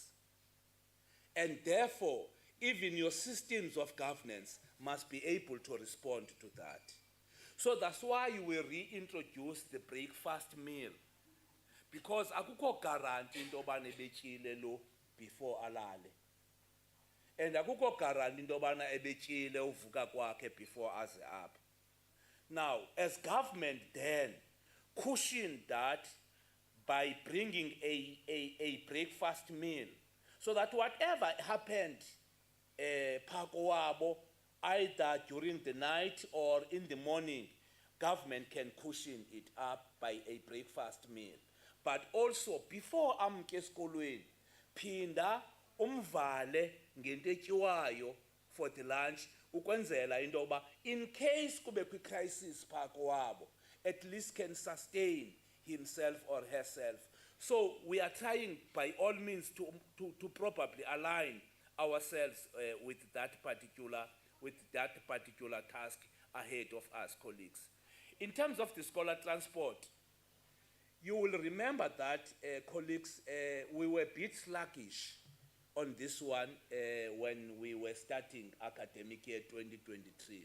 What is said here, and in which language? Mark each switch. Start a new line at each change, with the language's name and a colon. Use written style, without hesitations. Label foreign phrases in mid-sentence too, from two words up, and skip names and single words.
English: And therefore, even your systems of governance must be able to respond to that. So that's why we reintroduced the breakfast meal.
Xhosa: Because akukho guarantee into yobana ebetyile lo before alale. And akukho guarantee into yobana ebetyile uvuka kwakhe before aze up.
English: Now, as government then cushioned that by bringing a breakfast meal, so that whatever happened phaa either during the night or in the morning, government can cushion it up by a breakfast meal.
Xhosa: But also, before amke esikolweni, phinda umvale ngento etyiwayo
English: for the lunch,
Xhosa: ukwenzela into yoba
English: in case
Xhosa: kube kwi-crisis phaa kowabo,
English: at least can sustain himself or herself. So we are trying by all means to probably align ourselves with that particular task ahead of us, colleagues. In terms of the scholar transport, you will remember that, colleagues, we were a bit sluggish on this one when we were starting academic year 2023.